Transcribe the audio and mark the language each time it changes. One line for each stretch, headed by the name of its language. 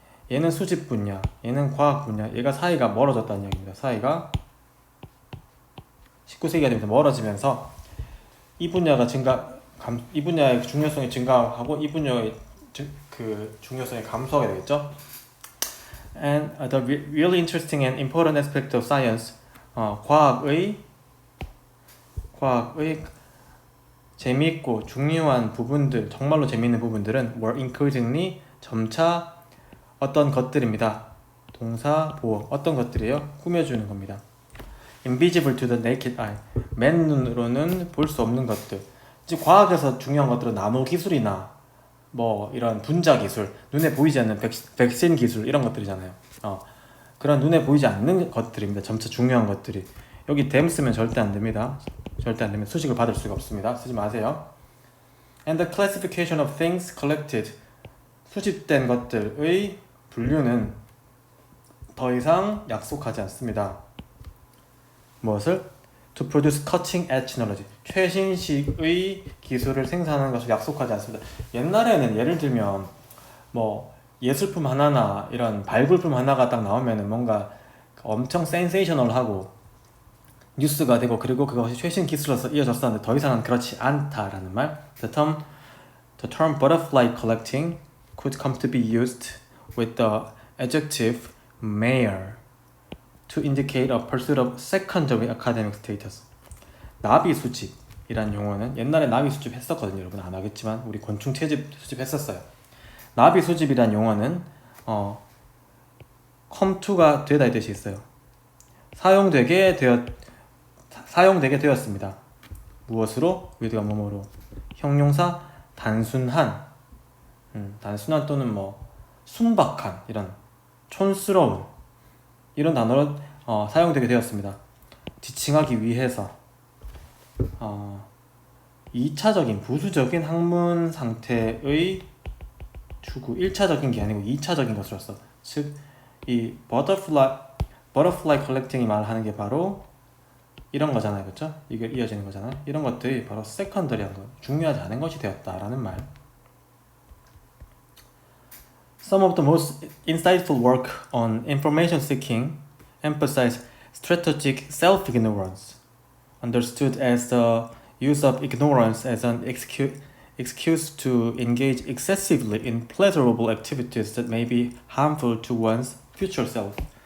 Korean: 얘는 수집 분야, 얘는 과학 분야, 얘가 사이가 멀어졌다는 얘기입니다. 사이가 19세기가 되면서 멀어지면서 이 분야의 중요성이 증가하고 이 분야의 그 중요성이 감소하게 되겠죠.
English: And the really interesting and important aspect of science,
Korean: 과학의 재미있고 중요한 부분들, 정말로 재미있는 부분들은
English: were increasingly,
Korean: 점차 어떤 것들입니다. 동사 보어, 어떤 것들이에요? 꾸며주는 겁니다.
English: invisible to the naked eye,
Korean: 맨눈으로는 볼 수 없는 것들. 즉 과학에서 중요한 것들은 나노 기술이나 뭐 이런 분자 기술, 눈에 보이지 않는 백신 기술, 이런 것들이잖아요. 그런 눈에 보이지 않는 것들입니다. 점차 중요한 것들이. 여기 them 쓰면 절대 안 됩니다. 수식을 받을 수가 없습니다. 쓰지 마세요.
English: And the classification of things collected,
Korean: 수집된 것들의 분류는 더 이상 약속하지 않습니다. 무엇을?
English: To produce cutting edge knowledge,
Korean: 최신식의 기술을 생산하는 것을 약속하지 않습니다. 옛날에는 예를 들면 뭐 예술품 하나나 이런 발굴품 하나가 딱 나오면은 뭔가 엄청 센세이셔널하고 뉴스가 되고, 그리고 그것이 최신 기술로서 이어졌었는데 더 이상은 그렇지 않다라는 말.
English: The term butterfly collecting could come to be used with the adjective mere to indicate a pursuit of secondary academic status.
Korean: 나비 수집이란 용어는, 옛날에 나비 수집 했었거든요. 여러분 안 하겠지만 우리 곤충 채집 수집 했었어요. 나비 수집이란 용어는 come to가 되다 이 뜻이 있어요. 사용되게 되었습니다. 무엇으로? with가 뭐뭐로. 형용사 단순한 또는 뭐 순박한, 이런 촌스러운, 이런 단어로 사용되게 되었습니다. 지칭하기 위해서 2차적인 부수적인 학문 상태의 추구, 1차적인 게 아니고 2차적인 것으로서, 즉 이 butterfly collecting이 말하는 게 바로 이런 거잖아요, 그렇죠? 이게 이어지는 거잖아요. 이런 것들이 바로 세컨더리한 것, 중요하지 않은 것이 되었다라는 말.
English: Some of the most insightful work on information seeking emphasize strategic self-ignorance. understood as the use of ignorance as an excuse to engage excessively in pleasurable activities that may be harmful to one's future self.